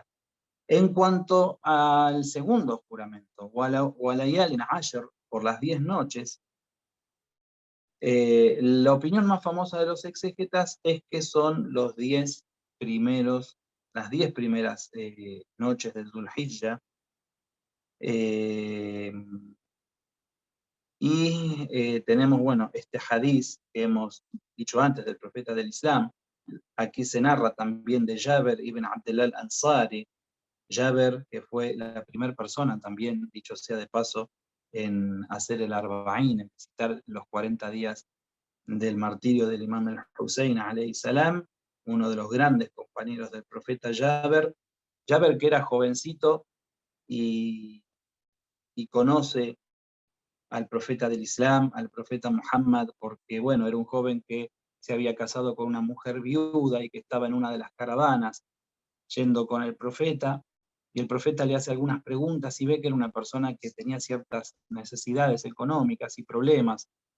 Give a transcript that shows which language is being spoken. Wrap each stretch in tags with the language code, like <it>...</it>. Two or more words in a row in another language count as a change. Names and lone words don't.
<es>En cuanto al segundo juramento, o a la</es> <ar>ليال عشر,</ar> <es>por las 10 noches, la opinión más famosa de los exégetas es que son las 10 primeras noches de Zulhijja, y tenemos, bueno, este hadiz que hemos dicho antes del profeta del Islam. Aquí se narra también de Jabir ibn Abdullah al-Ansari, Jabir, que fue la primera persona también, dicho sea de paso, en hacer el Arba'in, en visitar los 40 días del martirio del imam al-Hussein</es> <ar>عليه السلام,</ar> <es>uno de los grandes compañeros del profeta Jabir. Jabir, que era jovencito y conoce al profeta del Islam, al profeta Muhammad, porque bueno, era un joven que se había casado con una mujer viuda y que estaba en una de las caravanas yendo con el profeta, y el profeta le hace algunas preguntas y ve que era una persona que tenía ciertas necesidades económicas y problemas,</es>